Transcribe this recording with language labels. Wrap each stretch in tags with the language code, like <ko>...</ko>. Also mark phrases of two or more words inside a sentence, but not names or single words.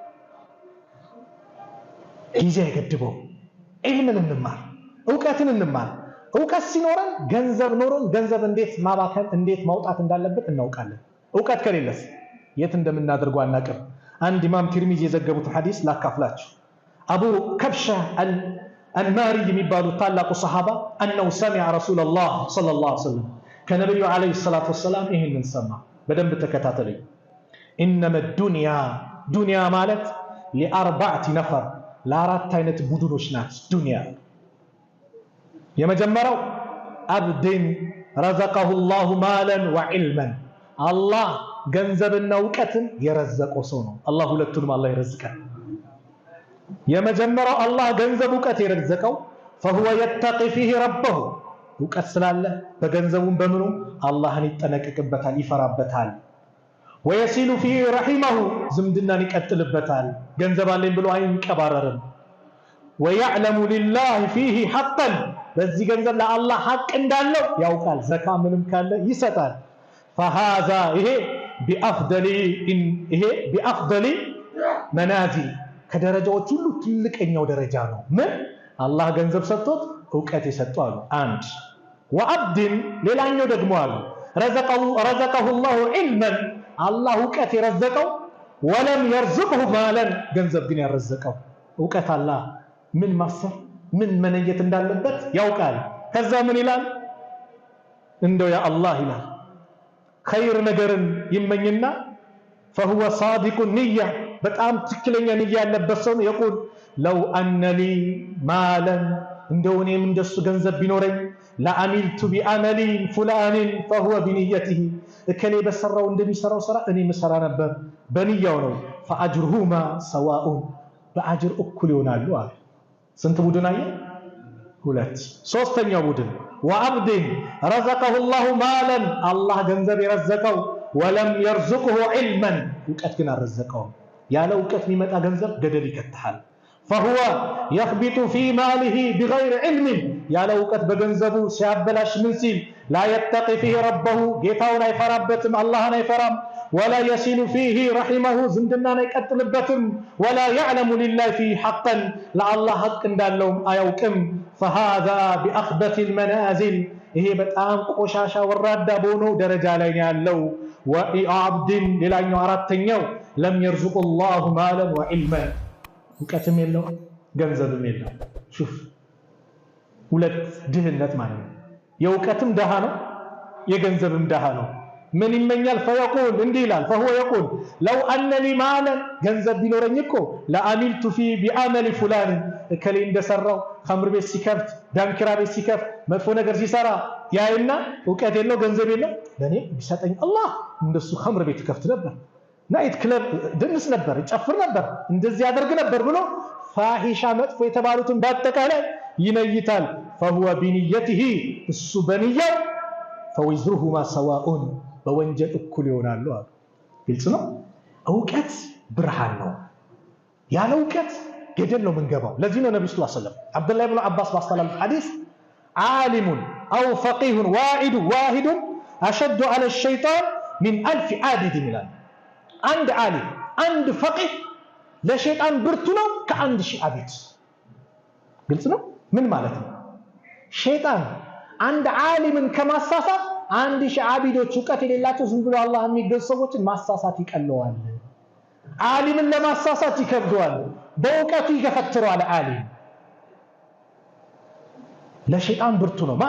<am>ጊዜ አይገድበው። ዒልምን እንማር፣ እውቀትን እንማር። እውቀት ሲኖረን ገንዘብ ኖሮን ገንዘብ እንዴት ማባከን እንዴት ማውጣት እንዳለበት እናውቃለን። እውቀት ከሌለስ የት እንደምናደርገው አናውቅም። አንድ ኢማም ትርሚዚ የዘገቡት ሐዲስ ላካፍላችሁ። አቡ ከብሻ አልማሪ የሚባሉት ታላቁ ሰሃባ</am> <ar>أنه سمع رسول الله صلى الله عليه وسلم</ar> <am>ከነብዩ</am> <ar>عليه الصلاة والسلام</ar> <am>ይሄንን ሰማ። በደንብ ተከታተሉኝ።</am> <ar>إنما الدنيا</ar> <am>ዱንያ ማለት</am> <ar>لأربعة نفر</ar> <am>ለአራት አይነት ቡድኖች ናት ዱንያ። የመጀመሪያው</am> <ar>عبدا رزقه الله مالا وعلما</ar> <am>አላህ ገንዘብና እውቀትን የረዘቀው ሰው ነው። አላህ ሁለቱንም አላህ ይረዝቃል። የመጀመሪያው አላህ ገንዘብ እውቀት የረዘቀው</am> <ar>فهو يتقي فيه ربه</ar> <am>እውቀት ስላለ በገንዘቡም በምኑ አላህን ይጠነቀቅበታል፣ ይፈራበታል።</am> <ar>ويصل فيه رحمه</ar> <am>ዝምድናን ይቀጥልበታል። ገንዘብ አለኝ ብሎ አይንቀባረርም።</am> <ar>ويعلم لله فيه حقا</ar> <am>በዚህ ገንዘብ ለአላህ ሐቅ እንዳለው ያውቃል። ዘካ ምንም ካለ ይሰጣል። فهذا ይሄ</am> <ar>بأفضل منازل</ar> <am>ከደረጃዎች ሁሉ ትልቀኛው ደረጃ ነው። ምን አላህ ገንዘብ ሰጥቶት እውቀት የሰጠው አሉ። አንድ ወአብድን ሌላኛው ደግሞ አሉ</am> <ar>رزقه الله علما</ar> <am>አላህ እውቀት የረዘቀው</am> <ar>ولم يرزقه مالا</ar> <am>ገንዘብ ግን ያረዘቀው እውቀት አላህ ምን ማሰብ ምን መነየት እንዳለበት ያውቃል። ከዛ ምን ይላል? እንደው ያ አላህ ይላል ኸይር ነገርን ይመኝና</am> <ar>فهو صادق النية</ar> <am>በጣም ትክክለኛ ንያ ያለበት ሰው ነው።</am> <ar>يقول لو أن لي مالا</ar> <am>እንደው እኔም እንደሱ ገንዘብ ቢኖረኝ</am> <ar>لعملت بعمل فلان فهو بنيته</ar> <am>እከሌ በሰራው እንደሚሰራው ስራ እኔ መስራ ነበር በንያው ነው።</am> <ar>فأجرهما سواء</ar> <am>በአጅር እኩል ይሆናሉ አለ። ስንት ቡድን አየ? ሁለት። ሶስተኛው ቡድን</am> <ar>وعبدا رزقه الله مالا</ar> <am>አላህ ገንዘብ የረዘቀው</am> <ar>ولم يرزقه علما</ar> <am>እውቀት ግን አረዘቀው። ያለ እውቀት የሚመጣ ገንዘብ ገደል ይከተሃል። فهو</am> <ar>يخبط في ماله بغير علم</ar> <am>ያለ እውቀት በገንዘቡ ሲያበላሽ ምን ሲል</am> <ar>لا يتقي فيه ربه</ar> <am>ጌታውን አይፈራበትም፣ አላህን አይፈራም።</am> <ar>ولا يصل فيه رحمه</ar> <am>ዝምድናን አይቀጥልበትም።</am> <ar>ولا يعلم لله فيه حقا</ar> <am>ለአላህ ሐቅ እንዳለውም አያውቅም።</am> <ar>فهذا بأخبث المنازل</ar> <am>ይሄ በጣም ቆሻሻ ወራዳ በሆነው ደረጃ ላይ ያለው። ወአብድን ሌላኛው አራተኛው</am> <ar>لم يرزق الله مالا وعلما</ar> <am>እውቀትም የለው ገንዘብም የለው። ሹፍ ሁለት ድህነት ማለት ነው። የእውቀትም ደሃ ነው፣ የገንዘብም ደሃ ነው። ምን ይመኛል? فيقول እንዲህ ይላል</am> <ar>فهو يقول لو أن لي مالا</ar> <am>ገንዘብ ቢኖረኝ እኮ</am> <ar>لعملت فيه بعمل فلان</ar> <am>እከሌ እንደሰራው ኸምር ቤት ሲከፍት ዳንኪራ ቤት ሲከፍት መጥፎ ነገር ሲሰራ ያይና እውቀት የለው ገንዘብ የለው ለኔ ቢሰጠኝ አላህ እንደሱ ኸምር ቤት ይከፍት ነበር፣ ናይት ክለብ ድንስ ነበር፣ ይጨፍር ነበር፣ እንደዚህ ያደርግ ነበር ብሎ ፋሂሻ መጥፎ የተባሉትን በአጠቃላይ ይነይታል።</am> <ar>فهو بنيته</ar> <am>እሱ በንያው</am> <ar>فوزرهما سواء</ar> <am>በወንጀል እኩል ይሆናሉ አሉ። ግልጽ ነው። እውቀት ብርሃን ነው። ያለ እውቀት ገደል ነው የምንገባው። ለዚህ ነው ነብዩ</am> <ar>صلى الله عليه وسلم</ar> <am>አብዱላህ ኢብኑ አባስ ባስተላለፉት ሐዲስ</am> <ar>عالم أو فقيه واحد أشد على الشيطان من 1000 عابد</ar> <am>ይላል። አንድ ዓሊም አንድ ፈቂህ ለሸይጣን ብርቱ ነው ከአንድ ሺህ አቢድ። ግልጽ ነው። ምን ማለት ነው? ሸይጣን አንድ ዓሊምን ከማሳሳት 1000 ዓቢዶች ዕውቀት የሌላቸው ዝም ብሎ አላህ የሚገዙ ሰዎችን ማሳሳት ይቀለዋል። ዓሊምን ለማሳሳት ይከብደዋል፣ በእውቀቱ ይገፈትረዋል። ዓሊም ለሸይጣን ብርቱ ነው። ማን?</am>